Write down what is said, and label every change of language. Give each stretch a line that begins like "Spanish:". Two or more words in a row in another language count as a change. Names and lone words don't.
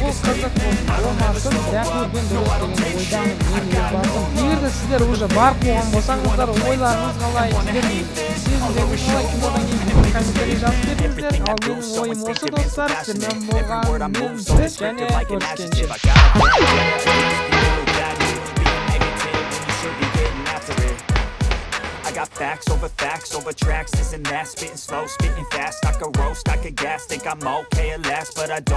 Kazakh: Ол қызық болмасын, бірақ көрген дұрыс деген ойдамын мен өз басым. Егер де сіздер уже барып болған болсаңыздар, ойларыңыз қалай, сіздердің сезімдеріңіз қалай кинодан кейін комментарий жазып беріңіздер. Ал менің ойым осы достар. Сіздермен болған мен сіз және көріскенше.
English: I got facts over tracks, isn't that spitting slow, spitting fast, I could roast, I could gas, think I'm okay at last, but I don't